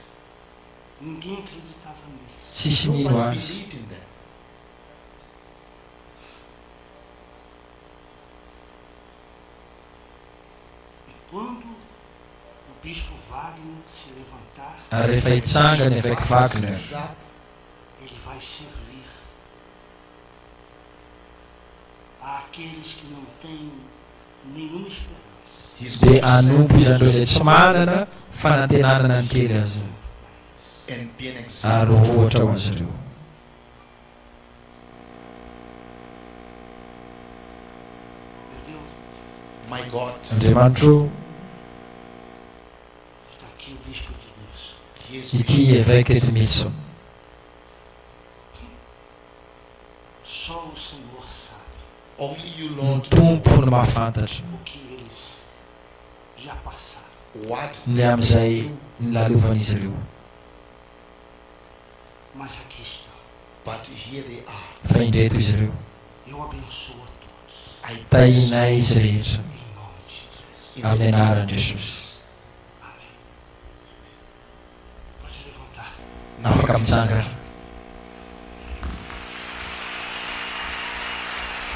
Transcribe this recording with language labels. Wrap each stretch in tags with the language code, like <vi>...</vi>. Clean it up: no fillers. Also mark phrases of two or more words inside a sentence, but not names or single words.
<pt>Ninguém acreditava nisso.</pt> <mg>tsisy nino</mg> <en>Nobody</en> <mg>azy.</mg> <en>believed in them.</en> <pt>E quando o bispo Wagner se levantar,</pt> <mg>Ary rehefa hitsangana évêque Wagner</mg> <en>Stands up,</en> <pt>ele vai servir àqueles que não têm nenhuma esperança.</pt> <en>he's</en> <mg>dia</mg> <en>going to</en> <mg>hanompo</mg> <en>serve</en> <mg>izy andreo izay tsy manana fanantenanana ny kely azy</mg> <en>and be an</en> <mg>ary</mg> <en>example.</en> <mg>ohatra ho azy ireo.</mg> <pt>Meu Deus,</pt> <en>My God,</en> <mg>Andriamanitro,</mg> <pt>está aqui o bispo de Deus.</pt> <en>he is</en> <mg>ity évêque Edmilson.</mg> <pt>Só o Senhor sabe</pt> <en>only you,</en> <mg>Ny</mg> <en>Lord,</en> <mg>tompo no mahafantatra</mg> <pt>o que eles já passaram.</pt> <en>what</en> <mg>ny amin'izay nilalovan'izy ireo.</mg> <pt>Mas aqui estão.</pt> <en>but here they are.</en> <mg>Fa indreto izy ireo.</mg> <pt>Eu abençoo a todos.</pt> <en>I bless</en> <mg>Tahinay izy rehetra</mg> <pt>Em nome de Jesus.</pt> <en>in</en> <mg>amin'ny</mg> <en>the name</en> <mg>anaran'i</mg> <en>of</en> <mg>Jesosy.</mg> <en>Jesus.</en> <pt>Amém. Pode levantar.</pt> <mg>Afaka mitsangana.</mg>